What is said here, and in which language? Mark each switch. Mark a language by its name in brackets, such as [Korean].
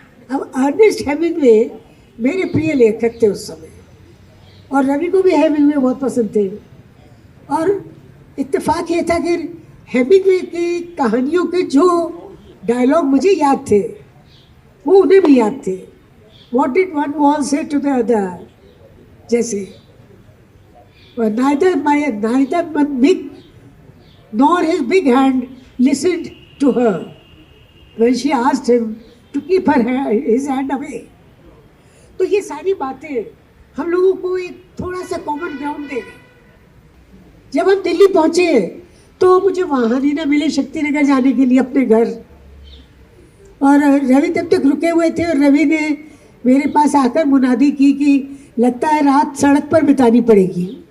[Hindi] अब Ernest Hemingway मेरे प्रिय लेखक थे उस समय और रवि को भी हेमिंगवे बहुत पसंद थे। और इत्तेफाक ये था कि हेमिंगवे की कहानियों के जो डायलॉग मुझे याद थे वो उन्हें भी याद थे। [English] What did one wall say to the other? जैसे neither Mick nor his big hand listened to her when she asked him to keep his hand away. [Hindi] तो ये सारी बातें हम लोगों को एक थोड़ा सा कॉमन ग्राउंड दे गई। जब हम दिल्ली पहुंचे तो मुझे वाहन ही ना मिले शक्तिनगर जाने के लिए अपने घर, और रवि तब तक रुके हुए थे और रवि ने मेरे पास आकर मुनादी की कि लगता है रात सड़क पर बितानी पड़ेगी।